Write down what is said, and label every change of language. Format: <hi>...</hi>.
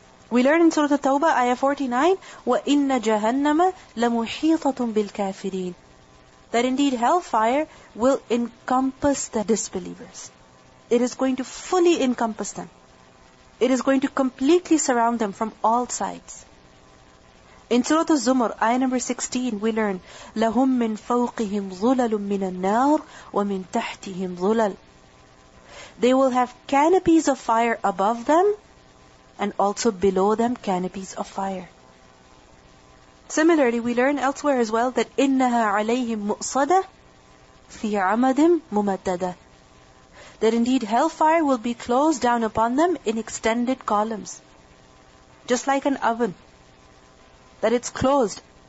<en>We learn in Surah At-Tawbah, ayah 49,</en> <ar>وَإِنَّ جَهَنَّمَ لَمُحِيطَةٌ بِالْكَافِرِينَ.</ar> <en>That indeed hellfire will encompass the disbelievers. It is going to fully encompass them. It is going to completely surround them from all sides. In Surah Az-Zumar, ayah number 16, we learn,</en> <ar>لَهُم مِّن فَوْقِهِمْ ظُلَلٌ مِّنَ النَّارِ وَمِن تَحْتِهِمْ ظُلَلٌ.</ar> <en>They will have canopies of fire above them, and also below them canopies of fire. Similarly, we learn elsewhere as well that</en> <ar>إِنَّهَا عَلَيْهِمْ مُؤْصَدَةٌ فِي عَمَدٍ مُمَدَّدَةٍ.</ar> <en>That indeed hellfire will be closed down upon them in extended columns. Just like an oven. That it's closed</en>